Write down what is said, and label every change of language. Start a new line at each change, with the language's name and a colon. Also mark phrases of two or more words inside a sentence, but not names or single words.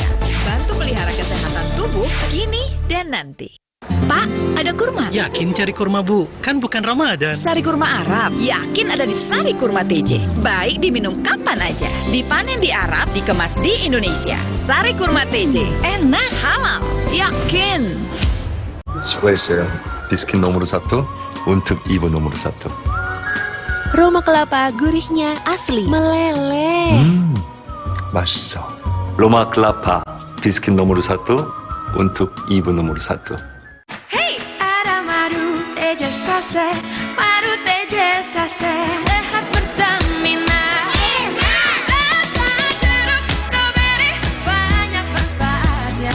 Indonesian: Bantu pelihara kesehatan tubuh kini dan nanti. Pak, ada kurma? Yakin cari kurma, Bu? Kan bukan Ramadan. Sari kurma Arab, yakin ada di Sari Kurma TJ. Baik diminum kapan aja. Dipanen di Arab, dikemas di Indonesia. Sari Kurma TJ, enak, halal, yakin.
Korean: 수고했어요. 비스킷
Indonesian: nomor 1 untuk ibu nomor 1. Roma kelapa gurihnya asli, meleleh.
Korean: 맛있어. 로마 클라파 비스킷
Indonesian: nomor 1 untuk ibu nomor 1. Hey, ada madu teja sase, madu teja sase, sehat berstamina. Rasa jeruk strawberry banyak manfaatnya.